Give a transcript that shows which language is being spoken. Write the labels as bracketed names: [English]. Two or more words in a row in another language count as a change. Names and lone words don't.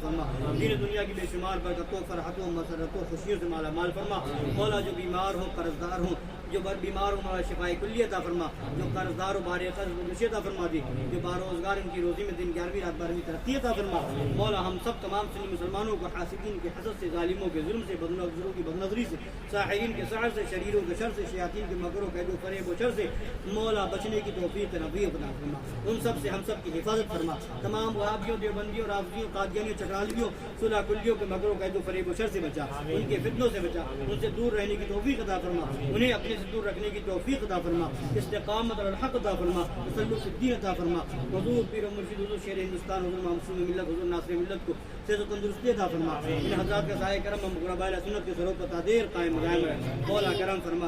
[Urdu] فرما دین و دنیا کی بے شمار برکتوں فرحتوں مسرتوں خوشیوں سے مالا مال فرما مولا جو بیمار ہوں قرض دار ہوں جو بیمار ہوں مولا شفاء کلی عطا فرما جو قرض دار و بار قرض خوشی عطا فرما دے جو باروزگار ان کی روزی میں دن 11ویں رات 12ویں ترقی عطا فرما مولا ہم سب تمام سنی مسلمانوں کو حاسدین کے حسد سے ظالموں کے ظلم سے بدنظروں کی بدنظری سے ساحرین کے سحر سے شریروں کے شر سے شیاطین کے مکر و قید و فریب و شر سے مولا بچنے کی توفیق نبی عطا فرما ان سب سے ہم سب کی حفاظت فرما تمام وہابیوں دیوبندیوں رافضیوں قادیانیوں چکرالیوں صلح کلیوں کے مکر و قید و فریب و شر سے بچا ان کے فتنوں سے بچا ان سے دور رہنے کی توفیق عطا فرما انہیں اپنے سے دور رکھنے کی توفیق عطا فرما [Arabic] استقامت علی الحق [Urdu] عطا فرما [Arabic] تسلط فی الدین [Urdu] عطا فرما حضور پیر و مرشد حضور شیر ہندوستان حضور معصوم ملت حضور ناصر ملت کو صحت و تندرستی عطا فرما ان حضرات کا سایہ کرم ہم غرباء اہل سنت کے سروں پر تادیر قائم دائم رہے مولا کرم فرما